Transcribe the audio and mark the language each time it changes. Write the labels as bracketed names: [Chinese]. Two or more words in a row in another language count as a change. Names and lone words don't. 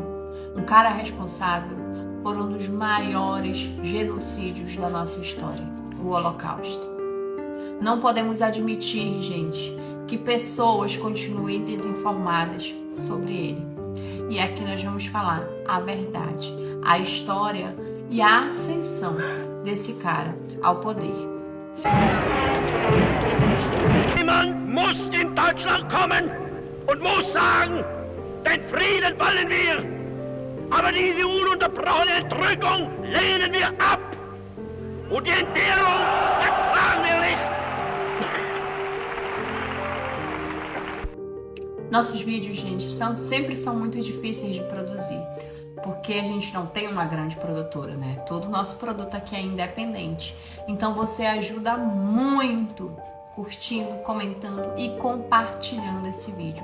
[Portuguese] Um cara responsável por um dos maiores genocídios da nossa história, o Holocausto. Não podemos admitir, gente, que pessoas continuem desinformadas sobre ele. E aqui nós vamos falar a verdade, a história e a ascensão desse cara ao poder. [German] Niemand muss in Deutschland kommen und muss sagen, den Frieden wollen wir, aber diese ununterbrochene Entrückung lehnen wir ab und die Entbehrung ertragen wir nicht. [Portuguese] Nossos vídeos, gente, sempre são muito difíceis de produzir, porque a gente não tem uma grande produtora, né? Todo o nosso produto aqui é independente. Então você ajuda muito curtindo, comentando e compartilhando esse vídeo.